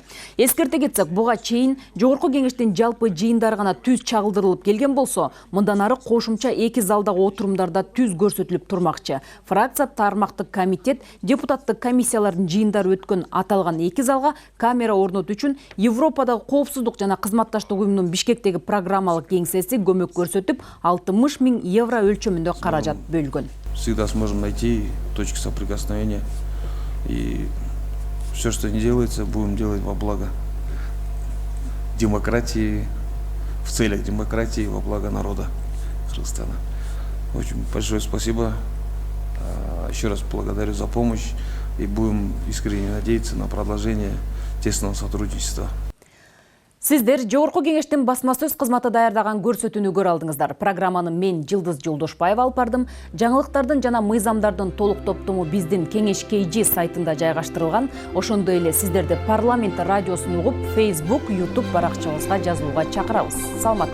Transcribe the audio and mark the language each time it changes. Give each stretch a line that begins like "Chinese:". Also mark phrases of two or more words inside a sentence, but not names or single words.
Kyrgyz: Эскерте кетсек, буга чейин жогорку кеңештин жалпы жыйындары гана түз чагылдырылып келген болсо, мындан ары кошумча 2 залдагы отурумдарда түз көрсөтүлүп турмакчы. Фракция тармактык комитет депутаттык комиссиялардын жыйындары өткөн аталган 2 залга камера орнотуу үчүн Европадагы коопсуздук жана кызматташтык уюмунун Бишкектеги программалык кеңсеси көмөк көрсөтүп 60 миң евро өлчөмүндө каражат бөлгөн.
Russian: Всегда сможем найти точки соприкосновения, и все, что не делается, будем делать во благо демократии, в целях демократии, во благо народа Кыргызстана. Очень большое спасибо. Еще раз благодарю за помощь и будем искренне надеяться на продолжение тесного сотрудничества.
Kyrgyz: Сиздер Жогорку кеңештин басма сөз кызматы даярдаган көрсөтүүнү көрө алдыңыздар. Программаны мен Жылдыз Жолдошбаева алып бардым. Жаңылыктардын жана мыйзамдардын толук топтому биздин Кеңеш KG сайтында жайгаштырылган. Ошондой эле сиздерди парламент радиосун угуп, Facebook, YouTube баракчабызга жазылууга чакырабыз.